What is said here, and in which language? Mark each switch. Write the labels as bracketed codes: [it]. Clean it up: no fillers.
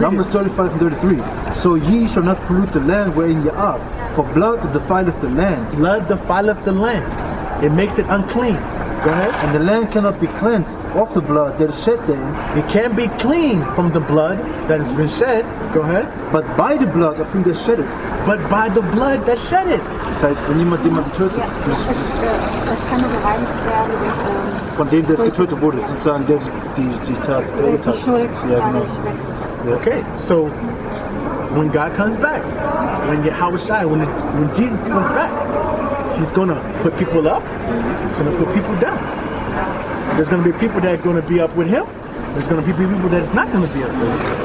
[en] Numbers 35 and 33. So ye shall not pollute the land wherein ye are, for blood defileth the land. Blood defileth the land. It makes it unclean. Go ahead. And the land cannot be cleansed of the blood that is shed therein. It can't be clean from the blood that has been shed. Go ahead. But by the blood of him that shed it. But by the blood that shed it. [de] Das heißt, wenn jemand jemanden tötet, das kann nur gereinigt werden. Von dem, der es getötet wurde, sozusagen der die Tat verübt hat. Die Schuld. Ja, genau. [en] Okay, so when God comes back, when YAHAWASHI, when Jesus comes back, He's going to put people up, He's going to put people down. There's going to be people that are going to be up with Him. There's going to be people that is not going to be up with Him.